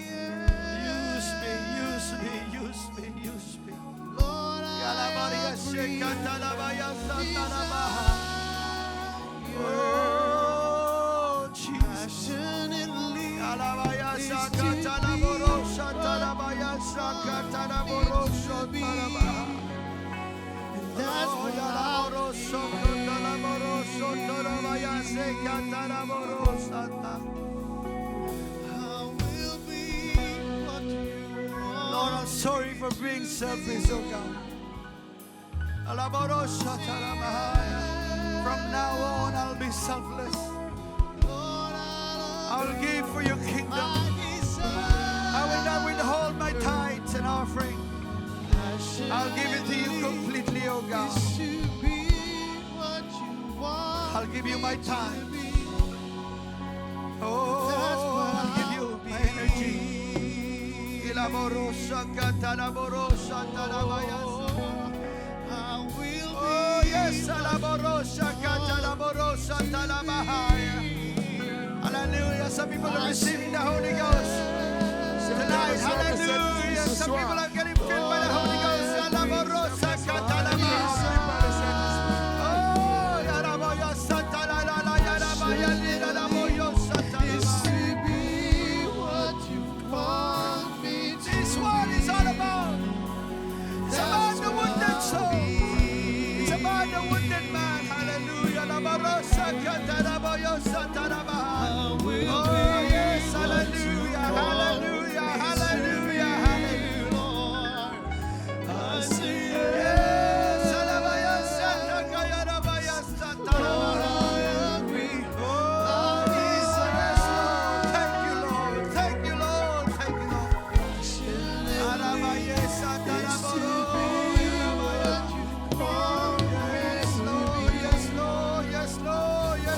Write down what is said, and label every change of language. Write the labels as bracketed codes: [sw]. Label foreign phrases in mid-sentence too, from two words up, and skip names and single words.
[en] Use me, yes. use me, use me, use me. Lord, Yalabaria I agree. shekatalabaya satalabaha. Desire Oh, Jesus. passionately. Alabaya is sakatalaborosa to be talabaya sakatalaborosa talabaha. And that's Oh, what I'll yalaboroso kotalaboroso talabaya sekatalaborosa ta. I will be what you want. Lord, I'm sorry for being selfish, oh God. Alaborosa talabahaya. From now on, I'll be selfless. Lord, I'll give for your kingdom. my desire. I will not withhold my tithes and offering. I'll give it to you completely, oh God. Is to be what you want. I'll give you my me to time. be. Oh, That's what I'll give you I'll my be. energy. Ilaborosa katalaborosa talabaya. I will Oh, be yes, alaborosa katalaborosa talabahaya. Hallelujah. Some people are receiving the Holy Ghost tonight. Hallelujah. Some people are getting filled by the Holy Ghost. Alaborosa katalabahaya. Oh, yaraboya satalala, yarabaya liraboyo is satalaba. to be what you want me to This one is all about. It's about the wounded soul. It's about the wounded man. Hallelujah. Labarosa kataraboyo satarabaha. Oh, yes. Hallelujah. Hallelujah. Hallelujah. Hallelujah. Lord. I say Yes. Alabaya satakayarabaya satarabaha. Oh, yes, Lord. Thank you, Lord. Thank you, Lord. Thank you, Lord. Alabaya sataraboro. Yes, Lord. Yes, Lord. Yes, Lord. Yes,